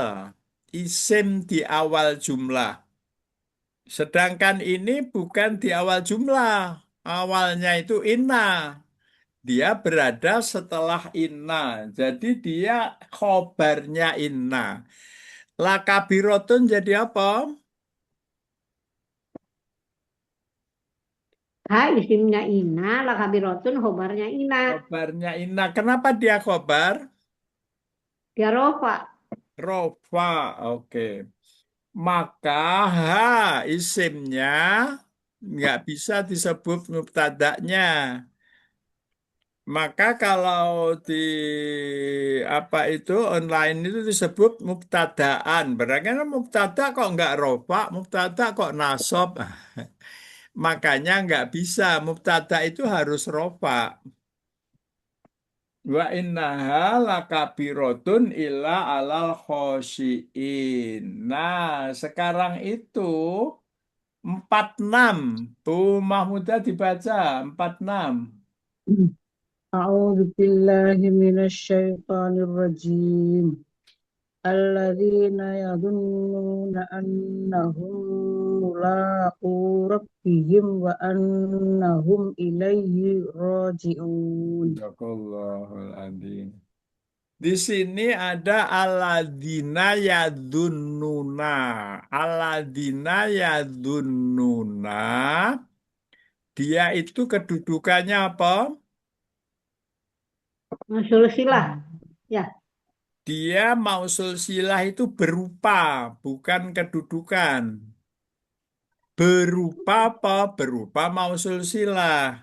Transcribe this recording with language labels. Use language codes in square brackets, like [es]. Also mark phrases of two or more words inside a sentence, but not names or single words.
[id] Isim di awal jumlah. Sedangkan ini bukan di awal jumlah. Awalnya itu inna. Dia berada setelah inna. Jadi dia khobarnya inna. Lakabirotun jadi apa? ha isimnya ina, lakabirotun hobarnya ina. Khobarnya inna. Kenapa dia khobar? Dia rofa. Rofa. Oke. Maka ha isimnya nggak bisa disebut mubtada'nya. Maka kalau di apa itu online itu disebut mubtadaan. Berarti kan mubtada kok nggak rofa, mubtada kok nasob. Makanya nggak bisa. Mubtada itu harus rofa. [ar] وإنها لكبيرة إلا على الخاشعين. [id] Nah, sekarang itu 46. Bu Mahmudah dibaca 46. [ar] أعوذ بالله من الشيطان الرجيم الذين يظنون أنهم ملاقو ربهم وأنهم إليه راجعون صدق الله العظيم. [id] Di sini ada [ar] الذين يظنون. الذين يظنون. [id] Dia itu kedudukannya apa? Usul silah. Ya. Dia mausul silah itu berupa, bukan kedudukan. Berupa apa? Berupa mausul silah.